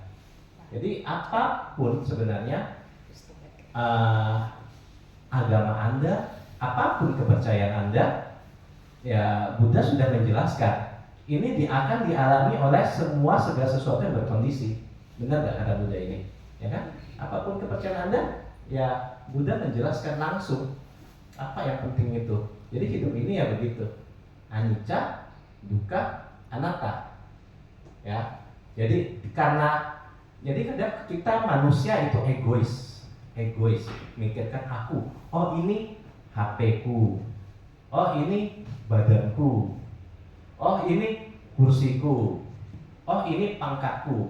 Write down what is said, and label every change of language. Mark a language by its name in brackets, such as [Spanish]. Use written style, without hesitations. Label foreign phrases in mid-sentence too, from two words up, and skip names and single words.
[Indonesian] Jadi apapun sebenarnya agama Anda, apapun kepercayaan Anda, ya Buddha sudah menjelaskan. Ini akan dialami oleh segala sesuatu yang berkondisi. Benar nggak kata Buddha ini? Ya kan? Apapun kepercayaan Anda, ya Buddha menjelaskan langsung apa yang penting itu. Jadi hidup ini ya begitu. [Pali] Anicca, dukkha, anatta. [Indonesian] Ya. Jadi kadang kita manusia itu egois, mikirkan aku. Oh ini HP-ku. Oh ini badanku. Oh ini kursiku. Oh ini pangkatku.